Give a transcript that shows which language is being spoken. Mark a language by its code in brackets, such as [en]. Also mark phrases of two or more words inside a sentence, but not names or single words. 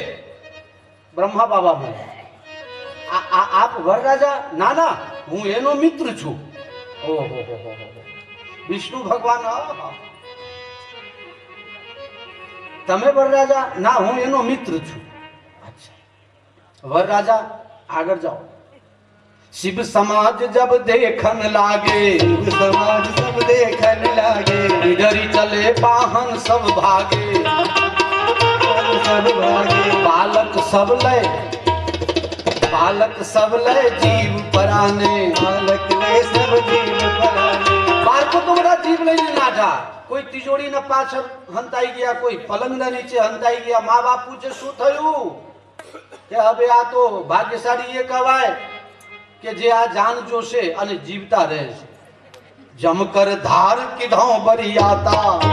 [gu] બ્રહ્મા બાબા મળ્યા. આપ વરરાજા? ના ના, હું એનો મિત્ર છું. ઓહો હો હો, વિષ્ણુ ભગવાન. તમે વરરાજા? ના, હું એનો મિત્ર છું. અચ્છા, વરરાજા આગળ જાઓ. [hi] शिव समाज जब देखन लागे, शिव समाज सब देखन लागे, डरी चले पाहन सब भागे, सब भागे, बालक सब लय जीव पराने, बालक ले सब जीव पराने. [gu] બાળકો તો બડા જીવ લઈને નાઠા. કોઈ તિજોરીના પાછળ હંતાઈ ગયા, કોઈ પલંગના નીચે હંતાઈ ગયા. મા બાપ પૂછે શું થયું? કે હવે આ તો ભાગ્યશાળી એ કહેવાય કે જે આ જાન જોશે અને જીવતા રહે છે. [hi] जमकर धार किधौं बरिआता.